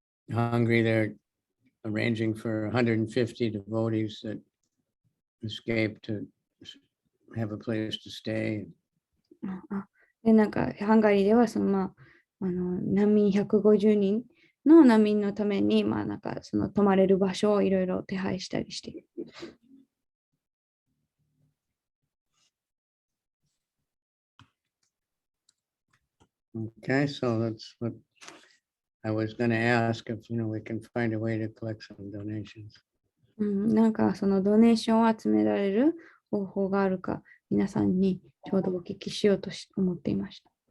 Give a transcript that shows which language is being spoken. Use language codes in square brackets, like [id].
[en] Hungary, they're arranging for 150 devotees that escaped to have a place to stay. [ja] で、ハンガリーでは難民150人の難民のために、泊まれる場所をいろいろ手配したりしている。 [en] Okay, so that's what I was going to ask if we can find a way to collect some donations. [ja] そのドネーションを集められる方法があるか、皆さんにちょうどお聞きしようと思っていました。